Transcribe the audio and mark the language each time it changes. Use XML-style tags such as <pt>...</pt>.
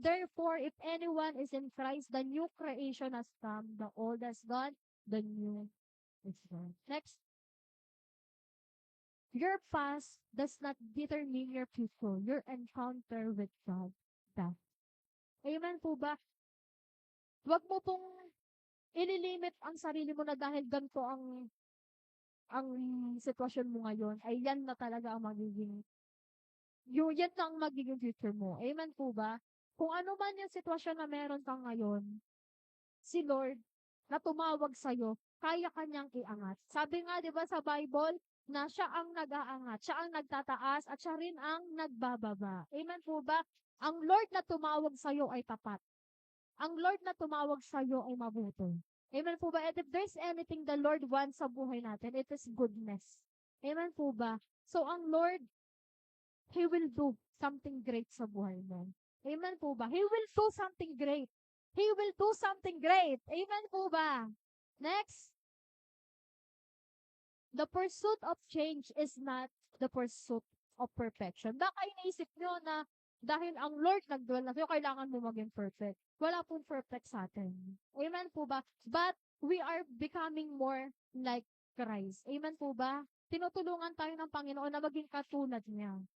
<en>Therefore, if anyone is in Christ, the new creation has come, the old has gone, the new is gone. Next. Your past does not determine your future. Your encounter with God does.</en> <tl>Amen po ba? Huwag mo pong ililimit ang sarili mo na dahil ganito ang ang sitwasyon mo ngayon ay yan na talaga ang magiging yan na ang magiging future mo. Amen po ba? Kung ano man yung sitwasyon na meron ka ngayon, si Lord na tumawag sa'yo, kaya kanyang iangat. Sabi nga, di ba sa Bible, na siya ang nag-aangat, siya ang nagtataas, at siya rin ang nagbababa. Amen po ba? Ang Lord na tumawag sa'yo ay tapat. Ang Lord na tumawag sa'yo ay mabuti. Amen po ba?</tl> <en>And if there's anything the Lord wants</en> <tl>sa buhay natin,</tl> <en>it is goodness.</en> <tl>Amen po ba? So, ang Lord,</tl> <en>He will do something great</en> <tl>sa buhay mo. Amen po ba?</tl> <en>He will do something great. He will do something great.</en> <tl>Amen po ba? Next.</tl> <en>The pursuit of change is not the pursuit of perfection.</en> <tl>Baka iniisip nyo na dahil ang Lord nagdwell na sa'yo, kailangan mo maging perfect. Wala pong perfect sa atin. Amen po ba?</tl> <en>But we are becoming more like Christ.</en> <tl>Amen po ba? Tinutulungan tayo ng Panginoon na maging katulad niya.</tl>